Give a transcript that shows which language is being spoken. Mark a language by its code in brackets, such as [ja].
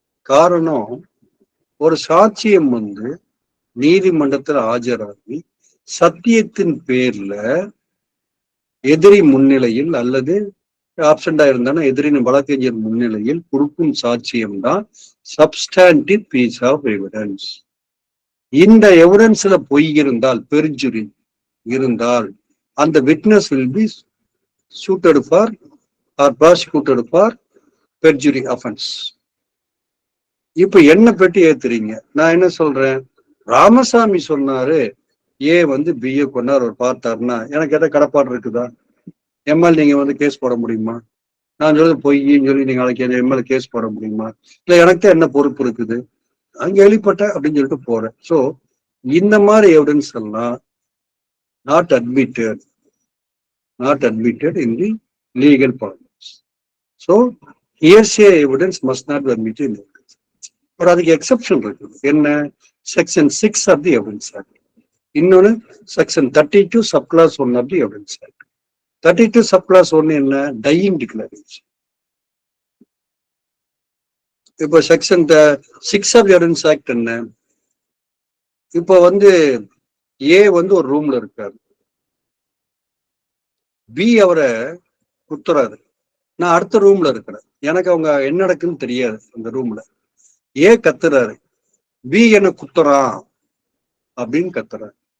[ta] காரணம், ஒரு சாட்சியம் வந்து நீதிமன்றத்தில் ஆஜராகி சத்தியத்தின் பேர்ல எதிரி முன்னிலையில் அல்லது ஆப்சண்டா இருந்தாலும் எதிரின் வழக்கறிஞர் முன்னிலையில் கொடுக்கும் சாட்சியம் தான் [en] Substantive piece of evidence. [ta] இந்த எவிடன்ஸ்ல பொய் இருந்தால், பெர்ஜுரி இருந்தால், அந்த witness will be [en] suited for or prosecuted for perjury offense. [ta] இப்ப என்ன பெட்டி ஏத்துறீங்க? நான் என்ன சொல்றேன், ராமசாமி சொன்னாரு ஏ வந்து பிஏ கொண்டார் அவர் பார்த்தாருன்னா எனக்கு எதாவது கடப்பாடு இருக்குதா? எம்எல் நீங்க வந்து கேஸ் போட முடியுமா? நான் சொல்றது பொய்ன்னு சொல்லி நீங்க நாளைக்கு எம்எல் கேஸ் போட முடியுமா? இல்ல எனக்கு தான் என்ன பொறுப்பு இருக்குது? நான் கேள்விப்பட்டேன் அப்படின்னு சொல்லிட்டு போறேன். ஸோ இந்த மாதிரி எவிடன்ஸ் எல்லாம் [en] not admitted in the legal parlance. So hearsay evidence must not be admitted in the evidence. [ta] But அதுக்கு எக்ஸெப்ஷன் இருக்குது. என்ன? [en] Section 6 of the evidence act. [ta] இன்னொன்னு [en] Section 32 subclass 1 of the evidence act. [ta] 32 subclass 1 என்ன? Dyeing declaration. இப்போ section 6 [en] of the evidence act [ta] என்ன? இப்போ வந்து ஏ வந்து ஒரு ரூம்ல இருக்காரு, பி அவரை குத்துறாரு, நான் அடுத்த ரூம்ல இருக்கிறேன், எனக்கு அவங்க என்ன நடக்குன்னு தெரியாது. அந்த ரூம்ல ஏ கத்துறாரு, பி என்ன குத்துறான் அப்படின்னு கத்துறாரு.